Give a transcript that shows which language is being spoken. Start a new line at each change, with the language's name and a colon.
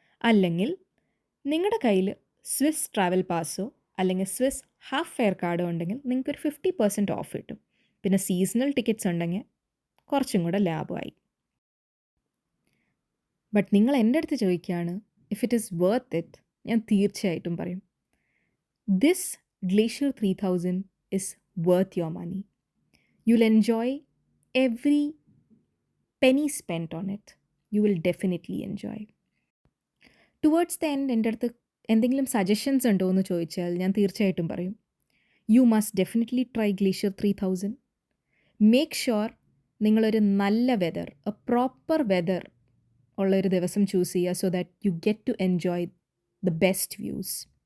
Malayalam: അല്ലെങ്കിൽ നിങ്ങളുടെ കയ്യിൽ സ്വിസ് ട്രാവൽ പാസോ അല്ലെങ്കിൽ സ്വിസ് ഹാഫ് ഫെയർ കാർഡോ ഉണ്ടെങ്കിൽ നിങ്ങൾക്കൊരു 50% ഓഫ് കിട്ടും. പിന്നെ സീസണൽ ടിക്കറ്റ്സ് ഉണ്ടെങ്കിൽ കുറച്ചും കൂടെ ലാഭമായി. ബട്ട് നിങ്ങൾ എൻ്റെ അടുത്ത് ചോദിക്കുകയാണ്
English: if it is worth it,
Malayalam: ഞാൻ തീർച്ചയായിട്ടും പറയും this
English: Glacier 3000 is worth your money. You'll enjoy every penny spent on it. You will definitely enjoy. Towards the end
Malayalam: എൻ്റെ അടുത്ത് എന്തെങ്കിലും സജഷൻസ് ഉണ്ടോ എന്ന് ചോദിച്ചാൽ ഞാൻ തീർച്ചയായിട്ടും പറയും.
English: You must definitely try Glacier 3000. Make sure
Malayalam: നിങ്ങളൊരു നല്ല
English: weather, a proper weather
Malayalam: ഉള്ളൊരു ദിവസം ചൂസ് ചെയ്യുക,
English: So that you get to enjoy the best views.